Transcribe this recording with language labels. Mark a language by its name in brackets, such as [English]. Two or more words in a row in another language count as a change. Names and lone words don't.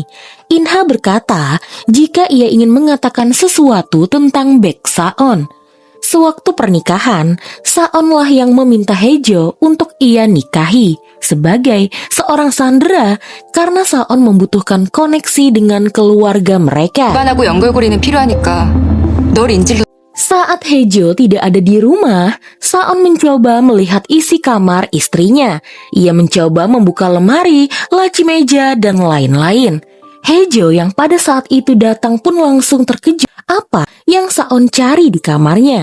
[Indonesian] Inha berkata jika ia ingin mengatakan sesuatu tentang Baek Saon. Sewaktu pernikahan, Saonlah yang meminta Haejo untuk ia nikahi sebagai seorang sandera karena Saon membutuhkan koneksi dengan keluarga mereka. [Korean] 일반하고 연결고리는 필요하니까 널 인질로. [Indonesian] Saat Haejo tidak ada di rumah, Saon mencoba melihat isi kamar istrinya. Ia mencoba membuka lemari, laci meja, dan lain-lain. Haejo yang pada saat itu datang pun langsung terkejut apa yang Saon cari di kamarnya.